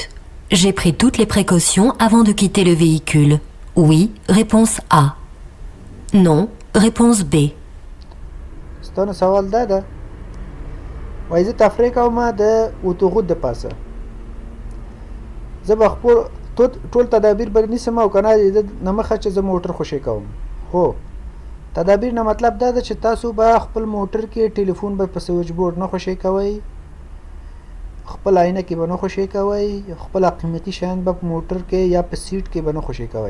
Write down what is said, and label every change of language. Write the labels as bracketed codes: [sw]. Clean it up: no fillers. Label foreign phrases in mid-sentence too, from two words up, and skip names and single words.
[fr] J'ai pris toutes les précautions avant de quitter le véhicule. Oui, réponse A. Non, réponse B. [ps] ستاسو سوال دا ده وایي زه تفریح کوم د اتوغوت د پاسه، زه به خپل ټول تدابیر به نیسم او که نه د نه مخه چې زه موټر خوشی کوم. هو تدابیر نه مطلب دا ده چې تاسو به خپل موټر کې ټلیفون به په [en] switch board [ps] نه خوشی کوئ، خپل عینه کې به نه خوشی کوئ، خپل قیمتي شیان به په موټر کې یا په سیټ کې به نه خوشی کوئ.